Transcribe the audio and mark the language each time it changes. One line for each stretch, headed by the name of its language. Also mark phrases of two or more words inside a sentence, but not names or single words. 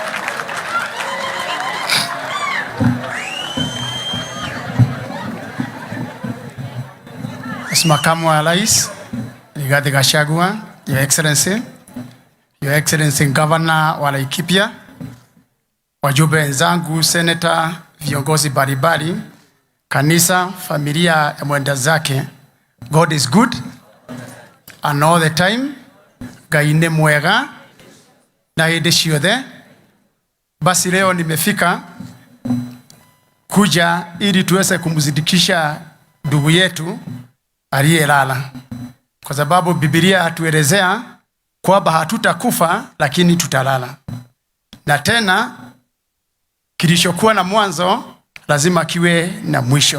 Swahili: Makamu wa Rais Rigathi Gachagua,
English: Your Excellency Governor
Swahili: wa Laikipia, wajumbe wenzangu, Senator, viongozi mbalimbali, kanisa, familia ya mwenda zake,
English: God is good and all the time.
Kikuyu: Ngai ni mwega na hĩndĩ ciothe.
Swahili: Basi leo nimefika kuja ili tuweze kumzidikisha ndugu yetu aliyelala, kwa sababu Biblia hatuelezea kwamba hatutakufa lakini tutalala, na tena kilichokuwa na mwanzo lazima kiwe na mwisho.